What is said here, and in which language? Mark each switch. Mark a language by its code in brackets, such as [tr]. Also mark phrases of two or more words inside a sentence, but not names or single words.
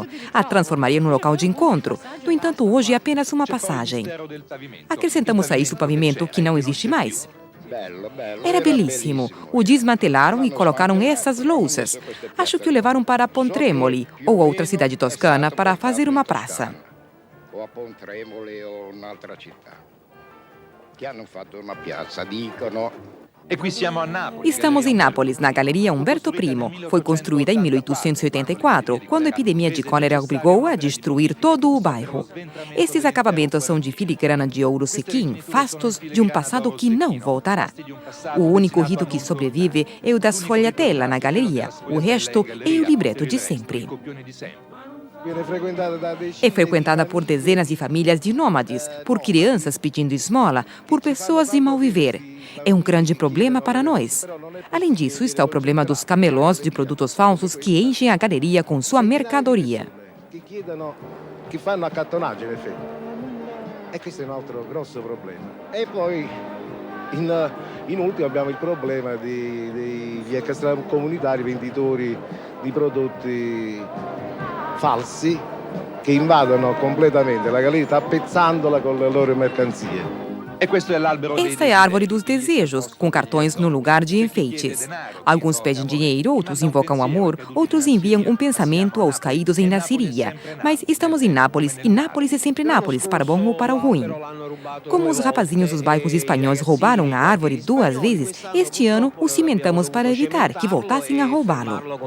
[pt] A transformaria num local de encontro. No entanto, hoje é apenas uma passagem. Acrescentamos a isso o pavimento, que não existe mais. Era belíssimo. O desmantelaram e colocaram essas louças. Acho que o levaram para Pontremoli ou outra cidade toscana para fazer uma praça. [it] O a Pontremoli o un'altra città che hanno fatto una piazza, dicono. [pt] Estamos em Nápoles, na Galeria Umberto I. Foi construída em 1884, quando a epidemia de cólera obrigou a destruir todo o bairro. Estes acabamentos são de filigrana de ouro sequim, fastos de um passado que não voltará. O único rito que sobrevive é o das sfogliatella na galeria. O resto é o libreto de sempre. É frequentada por dezenas de famílias de nômades, por crianças pedindo esmola, por pessoas de mau viver. É um grande problema para nós. Além disso, está o problema dos camelós de produtos falsos que enchem a galeria com sua mercadoria. [it] Che fanno accattonaggio in effetti. E questo è un altro grosso problema. E poi in ultimo abbiamo il problema degli extracomunitari venditori di prodotti falsi che invadono completamente la galleria tappezzandola con le loro mercanzie. [pt] Esta é a árvore dos desejos, com cartões no lugar de enfeites. Alguns pedem dinheiro, outros invocam amor, outros enviam um pensamento aos caídos em Nasiriyah. Mas estamos em Nápoles, e Nápoles é sempre Nápoles, para bom ou para ruim. Como os rapazinhos dos bairros espanhóis roubaram a árvore 2 vezes, este ano o cimentamos para evitar que voltassem a roubá-lo.